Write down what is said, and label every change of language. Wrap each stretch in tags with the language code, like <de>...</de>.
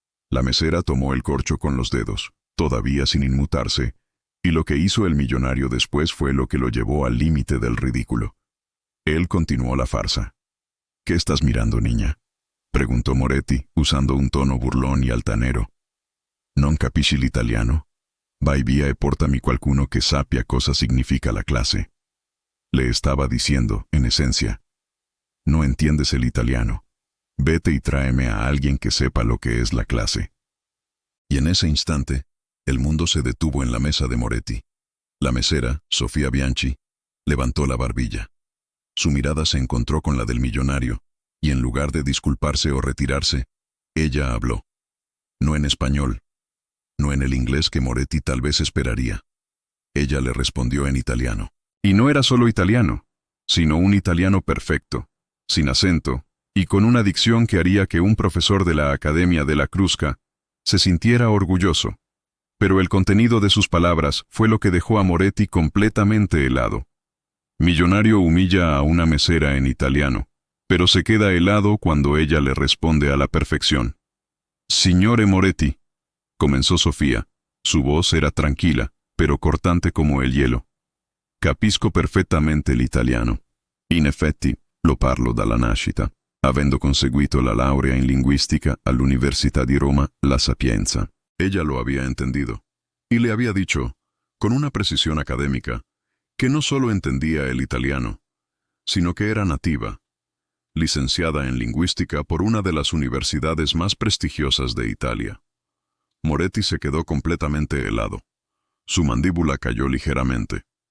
<es>La mesera tomó el corcho con los dedos, todavía sin inmutarse, y lo que hizo el millonario después fue lo que lo llevó al límite del ridículo. Él continuó la farsa. «¿Qué estás mirando, niña?», preguntó Moretti, usando un tono burlón y altanero.</es> <it>«¿Non capisci l'italiano?». Vai via e portami qualcuno che sappia cosa significa</it> <es>la clase. Le estaba diciendo, en esencia. No entiendes el italiano. Vete y tráeme a alguien que sepa lo que es la clase. Y en ese instante, el mundo se detuvo en la mesa de Moretti. La mesera, Sofía Bianchi, levantó la barbilla. Su mirada se encontró con la del millonario, y en lugar de disculparse o retirarse, ella habló. No en español, no en el inglés que Moretti tal vez esperaría. Ella le respondió en italiano. Y no era solo italiano, sino un italiano perfecto, sin acento, y con una dicción que haría que un profesor de la Academia de la Crusca se sintiera orgulloso. Pero el contenido de sus palabras fue lo que dejó a Moretti completamente helado. Millonario humilla a una mesera en italiano, pero se queda helado cuando ella le responde a la perfección. Signore Moretti, comenzó Sofía. Su voz era tranquila, pero cortante como el hielo.</es> <it>Capisco perfettamente l'italiano. In effetti, lo parlo dalla nascita, avendo conseguito la laurea in linguistica all'Università di Roma, La Sapienza.</it> <es>Ella lo había entendido, y le había dicho, con una precisión académica, que no solo entendía el italiano, sino que era nativa, licenciada en lingüística por una de las universidades más prestigiosas de Italia. Moretti se quedó completamente helado. Su mandíbula cayó ligeramente.</es>